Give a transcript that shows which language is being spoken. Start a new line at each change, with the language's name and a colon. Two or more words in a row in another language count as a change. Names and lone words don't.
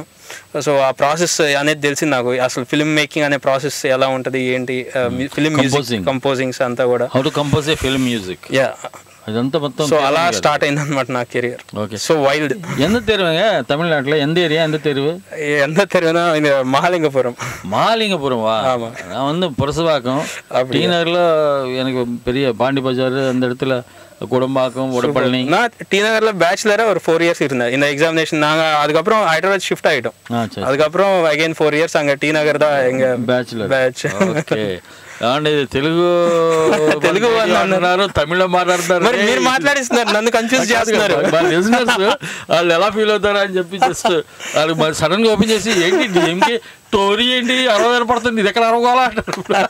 Telugu: సో ఆ ప్రాసెస్ అనేది తెలిసింది నాకు, అసలు
English: film making
Telugu: అనే ప్రాసెస్ ఎలా ఉంటుంది, ఏంటి,
English: film music composings
Telugu: అంతా కూడా,
English: how to compose a film music.
Telugu: అదంతా మొత్తం సో అలా స్టార్ట్ అయింది అనమాట నా కెరియర్.
English: so wild.
Telugu: ఎంత తెరువుగా తమిళనాడులో ఎంత ఏరియా, ఎంత తెరువు? ఎంత తెరువునా మహాలింగపురం.
Tamil: மகாலிங்கபுரமா? நான் வந்து புரசவாக்கம், டி நகர்ல எனக்கு பெரிய பாண்டி பஜார் அந்த இடத்துல குடம்பாக்கம், உடப்பள்ளி. நான் டி நகர்ல பேச்சுலரா ஒரு 4 years இருந்தேன். இந்த எக்ஸாமினேஷன் நாங்க அதுக்கப்புறம் ஹைதராபாத் ஷிஃப்ட் ஆயிட்டோம். அதுக்கப்புறம் அகைன் 4 years அங்க டி நகர் தான் எங்க
English: bachelor batch.
Telugu: ఓకే. అంటే తెలుగు అన్నారు, తమిళ మాట్లాడతారు, మీరు మాట్లాడిస్తున్నారు, నన్ను కన్ఫ్యూజ్ చేస్తున్నారు. వాళ్ళు ఎలా ఫీల్ అవుతారా అని చెప్పి జస్ట్ వాళ్ళు మరి సడన్ గా ఓపెన్ చేసి ఏంటి ఏంటి స్టోరీ ఏంటి 60 పడుతుంది, ఇది ఎక్కడ అరవగోలా అంటారు.